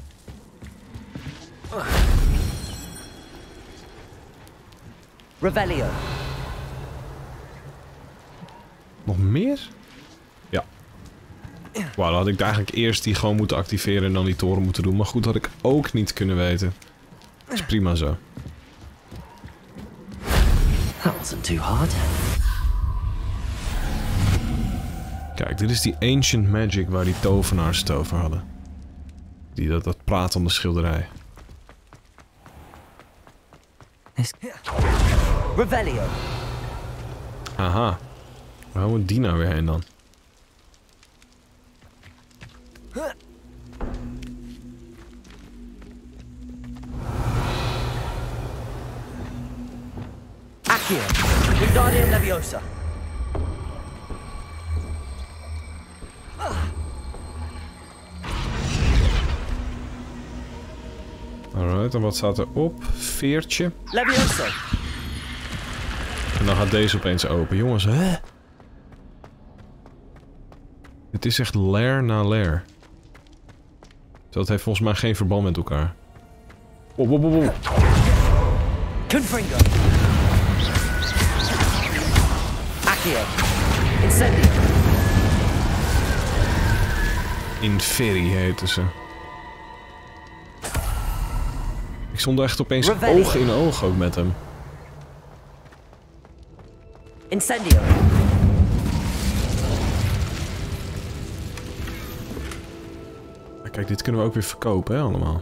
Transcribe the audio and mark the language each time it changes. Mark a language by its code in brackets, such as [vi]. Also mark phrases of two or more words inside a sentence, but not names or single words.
[la] Revelio. [nl] Nog meer? Ja. Wauw, dan had ik eigenlijk eerst die gewoon moeten activeren en dan die toren moeten doen. Maar goed, had ik ook niet kunnen weten. Dat is prima zo. [en] That wasn't too hard. [nl] Kijk, dit is die [en] ancient magic [nl] waar die tovenaars het over hadden. Dat pratende schilderij. [la] Revelio. [nl] Aha. Waar moet die nou weer heen dan? [la] Accio. Wingardium Leviosa. [nl] Alright, en wat staat er op? Veertje. [la] Leviosa. [nl] En dan gaat deze opeens open. Jongens, hè? Het is echt lair na lair. Dat heeft volgens mij geen verband met elkaar. Oh. [la] Confringo. Accio. Incendio. [nl] Inferi heten ze. Ik stond echt opeens oog in oog ook met hem. [la] Incendio. [nl] Kijk, dit kunnen we ook weer verkopen, hè, allemaal.